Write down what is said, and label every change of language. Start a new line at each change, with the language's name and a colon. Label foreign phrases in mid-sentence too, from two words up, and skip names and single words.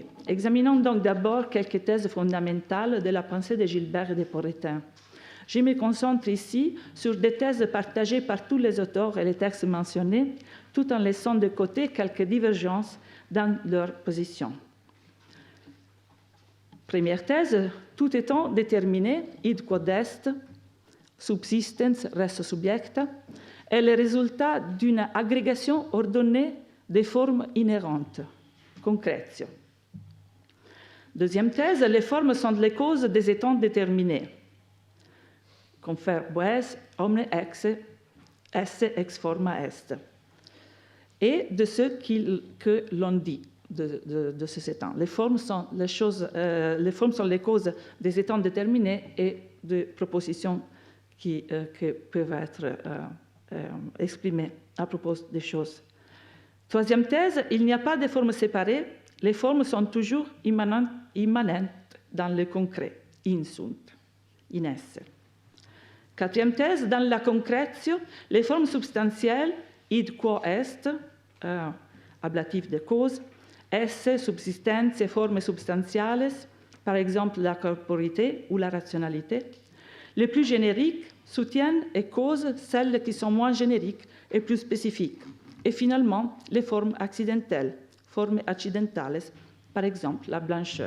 French: Examinons donc d'abord quelques thèses fondamentales de la pensée de Gilbert et de Poretin. Je me concentre ici sur des thèses partagées par tous les auteurs et les textes mentionnés, tout en laissant de côté quelques divergences dans leur position. Première thèse, tout étant déterminé,
Latin: id quod est, subsistens res subjecta,
French: est le résultat d'une agrégation ordonnée des formes inhérentes, concretio. Deuxième thèse, les formes sont les causes des états déterminés. Confère Boès,
Latin: omne esse ex forma est.
French: Et de ce que l'on dit de ces états. Les formes sont les causes des états déterminés et de propositions qui peuvent être exprimées à propos des choses. Troisième thèse, il n'y a pas de formes séparées, les formes sont toujours immanentes dans le concret,
Latin: in sunt, in esse.
French: Quatrième thèse, dans la concretio, les formes substantielles,
Latin: id quo est,
French: ablatif de cause, esse, subsistenze, formes substantiales, par exemple la corporité ou la rationalité, les plus génériques soutiennent et causent celles qui sont moins génériques et plus spécifiques. Et finalement, les formes accidentelles, formes accidentales, par exemple la blancheur.